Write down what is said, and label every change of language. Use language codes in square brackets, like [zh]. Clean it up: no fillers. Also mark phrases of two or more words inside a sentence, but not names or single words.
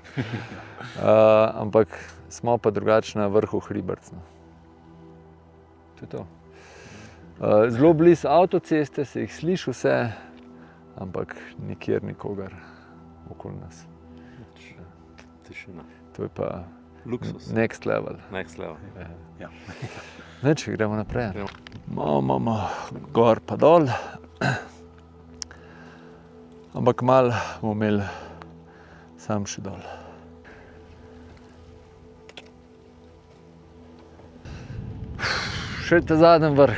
[sl] Ampak smo pa drugače na vrhu Hriberc. No. To je to. Zelo blizu avtoceste, se jih sliši vse, ampak nikjer nikogar okoli nas. Tišina. To je pa Luksus. [en] next level. Next level. [sl] Ja. Neč, gremo naprej. Imamo gor pa dol. Ampak malo bomo imeli sam še dol. Še ta zadnji vrh.